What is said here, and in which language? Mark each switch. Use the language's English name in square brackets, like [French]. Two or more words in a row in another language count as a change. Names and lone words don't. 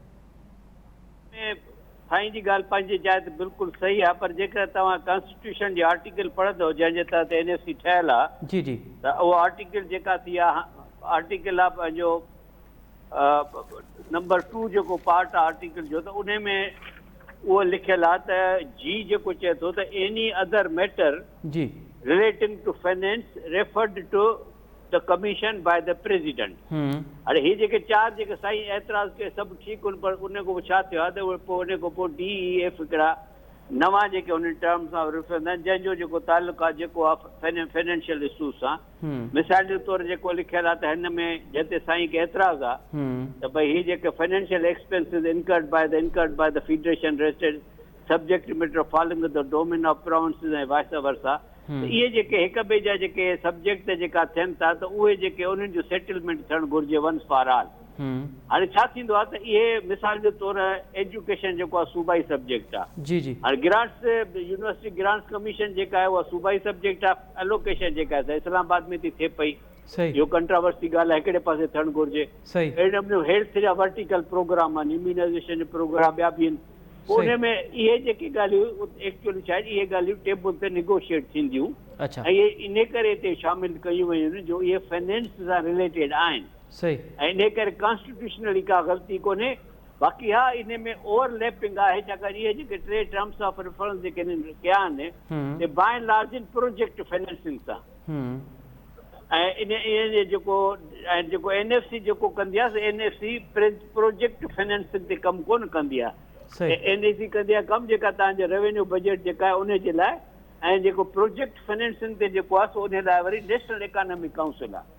[Sindhi] साईं जी ॻाल्हि पंहिंजी जाइ ते बिल्कुलु सही आहे, पर जेकर तव्हां कॉन्स्टिट्यूशन जो आर्टिकल पढ़ंदो जंहिंजे तहत NFC ठहियलु आहे जी त उहो आर्टिकल जेका थी आहे आर्टिकल आहे पंहिंजो नंबर 2 जेको पार्ट आहे आर्टिकल जो, त उन में उहो लिखियलु आहे त जी जेको चए थो त [English] any other matter [Sindhi] जी [English] relating to finance referred to the commission by the president. [Sindhi] हाणे हीअ जेके 4 जेके साईं एतिराज़ के सभु ठीकु आहिनि, पर उन खां पोइ छा थियो आहे त उहे पोइ उन खां पोइ DEF हिकिड़ा नवां जेके उन टर्म्स सां रेफर कंदा आहिनि जंहिंजो जेको तालुक़ु आहे जेको आहे [English] financial issues [Sindhi] सां। मिसाल जे तौरु जेको लिखियलु आहे त हिन में जिते साईं खे एतिराज़ आहे त भई हीअ जेके [English] financial expenses incurred by the federation registered subject matter following the domain of provinces [Sindhi] ऐं [English] vice versa, [Sindhi] इहे जेके हिक ॿिए जा जेके सब्जेक्ट जेका थियनि था त उहे जेके उन्हनि जो सेटलमेंट थियणु घुरिजे [English] once for all. [Sindhi] हाणे छा थींदो आहे त इहे मिसाल जे तौरु एजुकेशन जेको आहे सूबाई सब्जेक्ट आहे। जी हाणे ग्रांट्स यूनिवर्सिटी ग्रांट्स कमीशन जेका आहे उहा सूबाई सब्जेक्ट आहे। एलोकेशन जेका आहे इस्लामाबाद में थी थिए पई, इहो कंट्रावर्सी ॻाल्हि आहे, हिकिड़े पासे थियणु घुरिजे। अहिड़े नमूने हेल्थ जा [English] vertical program [Sindhi] आहिनि, इम्यूनाइज़ेशन जो प्रोग्राम ॿिया बि आहिनि। पोइ उन में इहे जेके ॻाल्हियूं एक्चुअली छा आहे इहे ॻाल्हियूं टेबल ते निगोशिएट थींदियूं ऐं इहे इन करे हिते शामिल कयूं वयूं आहिनि जो इहे फाइनेंस सां रिलेटेड आहिनि। ऐं इन करे कॉन्स्टिट्यूशनली का ग़लती कोन्हे। बाक़ी हा इन में ओवरलैपिंग आहे, छाकाणि इहे जेके 3 [English] terms of reference [Sindhi] जेके कया आहिनि ते [English] by and large in project financing [Sindhi] सां। ऐं इन जेको NFC जेको कंदी आहे NFC [English] project financing [Sindhi] ते कमु कोन कंदी आहे। NFC कंदी आहे कमु जेका तव्हांजो [English] revenue budget [Sindhi] जेका आहे उन जे लाइ, ऐं जेको [English] project financing [Sindhi] ते जेको आहे सो उन लाइ वरी नेशनल इकोनॉमिक काउंसिल आहे।